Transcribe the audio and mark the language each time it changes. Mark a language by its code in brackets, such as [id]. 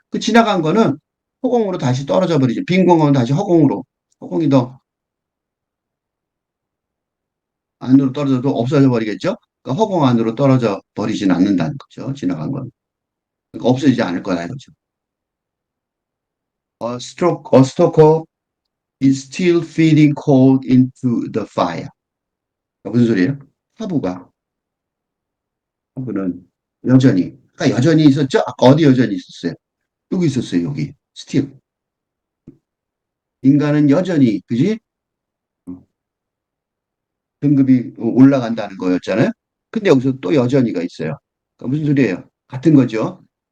[ko] 그 지나간 거는 허공으로 다시 떨어져 버리죠. 빈 공간은 다시 허공으로. 허공이 더 안으로 떨어져도 없어져 버리겠죠? 그러니까 허공 안으로 떨어져 버리진 않는다는 거죠. 지나간 건. 그러니까 없어지지 않을 거다 이거죠. [en] A stalker is still feeding coal into the fire. [ko] 무슨 소리예요? 화부가, 화부는 여전히, 아까 여전히 있었죠? 아까 어디 여전히 있었어요? 여기 있었어요, 여기. still. 인간은 여전히, 그지? 등급이 올라간다는 거였잖아요. 근데 여기서 또 여전히가 있어요. 그러니까 무슨 소리예요? 같은 거죠.